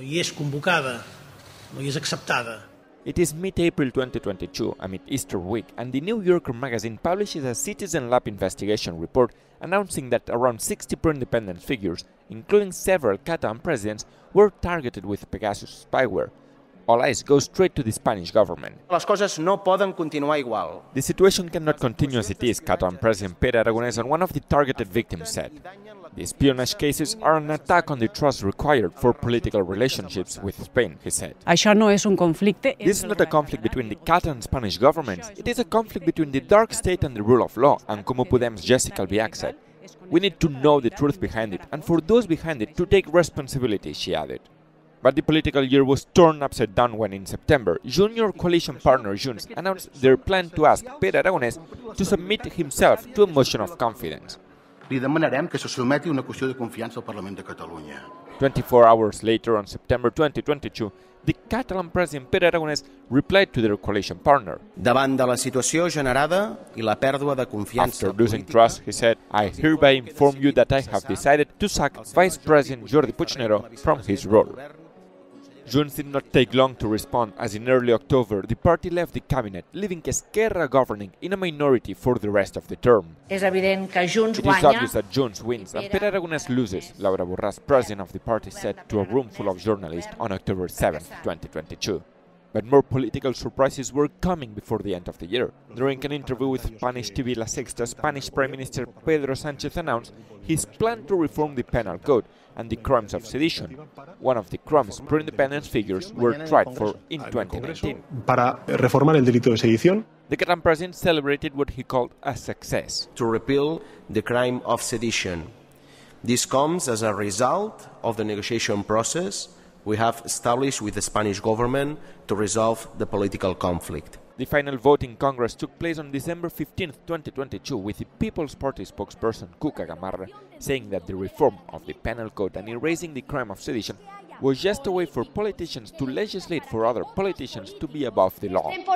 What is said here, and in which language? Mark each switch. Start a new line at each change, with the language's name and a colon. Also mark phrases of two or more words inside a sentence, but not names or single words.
English: It is mid-April 2022, amid Easter week, and the New Yorker magazine publishes a Citizen Lab investigation report announcing that around 60 pro-independence figures, including several Catalan presidents, were targeted with Pegasus spyware. All eyes go straight to the Spanish government.
Catalan: Les coses no poden continuar igual.
English: The situation cannot continue as it is, Catalan President Pere Aragonès and one of the targeted victims said. The espionage cases are an attack on the trust required for political relationships with Spain, he said.
Catalan: Això no és un conflicte.
English: This is not a conflict between the Catalan and Spanish governments. It is a conflict between the dark state and the rule of law, and Comú Podem's Jessica Albiach said. We need to know the truth behind it, and for those behind it to take responsibility, she added. But the political year was turned upside down when in September, junior coalition partner Junts announced their plan to ask Pere Aragonès to submit himself to a motion of confidence.
Catalan: Li demanarem que se sotmeti una qüestió de confiança al Parlament de Catalunya.
English: 24 hours later, on September 2022, the Catalan President Pere Aragonès replied to their coalition partner.
Catalan: Davant de la situació generada I la pèrdua de confiança
English: After losing trust, he said, I hereby inform you that I have decided to sack Vice President Jordi Puigneró from his role. Junts did not take long to respond, as in early October the party left the cabinet, leaving Esquerra governing in a minority for the rest of the term.
Catalan: És evident que Junts
English: It is
Catalan: guanya.
English: obvious that Junts wins and Pere Aragonès loses, Laura Borràs, president of the party, said to a room full of journalists on October 7, 2022. But more political surprises were coming before the end of the year. During an interview with Spanish TV La Sexta, Spanish Prime Minister Pedro Sánchez announced his plan to reform the penal code and the crimes of sedition, one of the crimes pro-independence figures were tried for in 2019.
Spanish: Para reformar el delito de sedición.
English: The Catalan president celebrated what he called a success. to repeal the crime of sedition. This comes as a result of the negotiation process we have established with the Spanish government to resolve the political conflict. The final vote in Congress took place on December 15, 2022, with the People's Party spokesperson Cuca Gamarra saying that the reform of the penal code and erasing the crime of sedition was just a way for politicians to legislate for other politicians to be above the law.